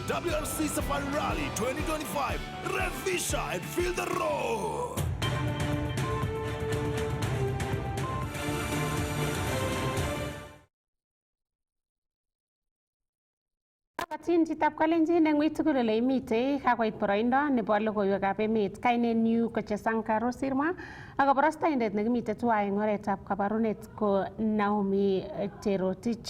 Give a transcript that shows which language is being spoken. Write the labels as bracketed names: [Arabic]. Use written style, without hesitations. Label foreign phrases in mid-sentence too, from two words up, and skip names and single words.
[English] PLC Safari Rally 2025. Red Fisher and feel the roar. [Kalenjin] Kabatin chitap kalenjin eng uitugul ole imite kakoit boroindo nebo logoiwekab emet kainenyu ko Chesankaro Sirma ak kabarastaindet nekimite tuwai eng oretab kabarunet ko Naomi Cherotich.